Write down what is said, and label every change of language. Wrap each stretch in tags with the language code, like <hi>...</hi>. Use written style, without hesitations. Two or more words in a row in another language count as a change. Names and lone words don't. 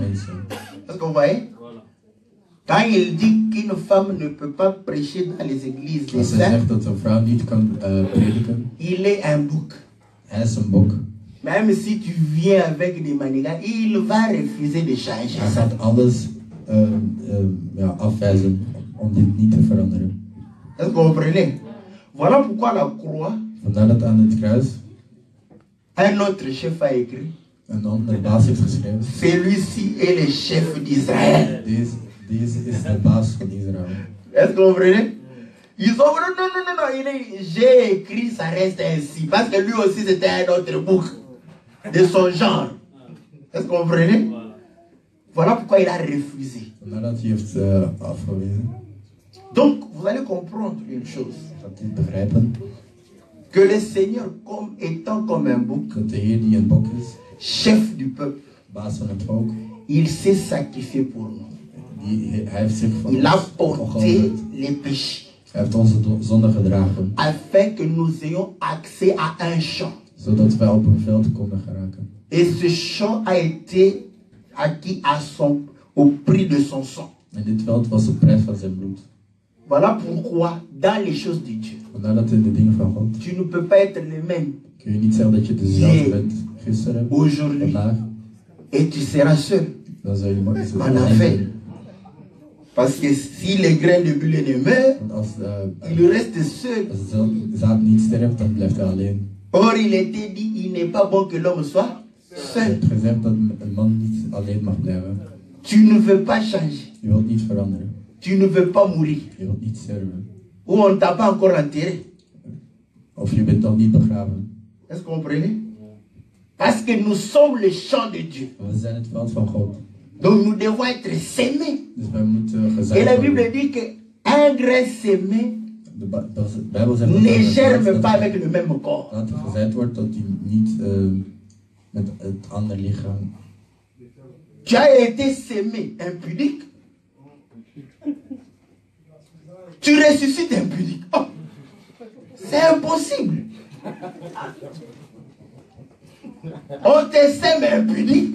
<fr>Est-ce que vous voyez? Quand il dit qu'une femme ne peut pas prêcher dans les églises des saints, il est un bouc. Même si tu viens avec des manigances, il va refuser de changer.</fr> <nl>Hij gaat alles afwijzen om dit niet te veranderen.</nl> <fr>Est-ce que vous comprenez? Voilà pourquoi la croix,</fr> <nl>vandaar dat aan het kruis</nl> <fr>un autre chef a écrit.</fr> <nl>Een andere baas heeft geschreven.</nl> <fr>Celui-ci est le chef d'Israël.</fr> <nl>Deze is de baas van Israël.</nl> <fr>Est-ce que vous comprenez? Ils ont dit non, j'ai écrit, ça reste ainsi. Parce que lui aussi c'était un autre bouc de son genre. Est-ce que vous comprenez? Voilà pourquoi il a refusé.</fr> <nl>Vandaar dat hij heeft afgewezen.</nl> <fr>Donc, vous allez comprendre une chose.</fr> <nl>Dat hij begrijpen</nl> <fr>Que le Seigneur, étant comme un bouc,</fr> <nl>dat de Heer die een bok is,</nl> <fr>chef du peuple,</fr> <nl>baas van het volk,</nl> <fr>il s'est sacrifié pour nous.</fr> <nl>Hij heeft zich van</nl> <fr>Il a</fr> <nl>ons</nl> <fr>porté</fr> <nl>opgeofferd.</nl> <fr>les péchés.</fr> <nl>Hij heeft onze zonde gedragen,</nl> <fr>Afin que nous ayons accès à un champ.</fr> <nl>zodat wij op een veld konden geraken.</nl> <fr>Et ce champ a été acquis au prix de son sang.</fr> <nl>En dit veld was de prijs van zijn bloed.</nl> <fr>Voilà pourquoi, dans les choses de Dieu,</fr> <nl>Vandaar dat in de dingen van God</nl> <fr>tu ne peux pas être le même</fr> <nl>kun je niet zeggen dat je dezelfde bent gisteren,</nl> <fr>aujourd'hui</fr> <nl>vandaag,</nl> <fr>et tu seras seul.</fr> <nl>dan zou je maar eens</nl> <fr>En effet. Parce que si les grains de blé ne meurent,</fr> <nl>Want als,</nl> <fr>il reste seul.</fr> <nl>als het zaad niet sterft, dan blijft hij alleen.</nl> <fr>Or, il était dit, il n'est pas bon que l'homme soit</fr> <nl>Je</nl> <fr>seul.</fr> <nl>hebt gezegd dat een man niet alleen mag blijven.</nl> <fr>Tu ne veux pas changer.</fr> <nl>Je wilt niet veranderen.</nl> <fr>Tu ne veux pas mourir.</fr> <nl>Je wilt niet sterven.</nl> <fr>Ou on ne t'a pas encore enterré.</fr> <nl>Of je bent nog niet begraven.</nl> <fr>Est-ce que vous comprenez? Parce que nous sommes le champ de Dieu.</fr> <nl>We zijn het veld van God.</nl> <fr>Donc nous devons être sémés.</fr> <nl>Dus wij moeten</nl> <fr>Et</fr> <nl>gezaaid</nl> <fr>la Bible</fr> <nl>worden.</nl> <fr>dit qu'un grain sémé</fr> <nl>De Bijbel zegt dat</nl> <fr>ne germe</fr> <nl>dat</nl> <fr>pas avec le même corps.</fr> <nl>dat er gezaaid wordt dat hij niet met het andere lichaam.</nl> <fr>Tu as été sémé impudique. Tu ressuscites impudique. Oh, c'est impossible. On te sème impudique.</fr>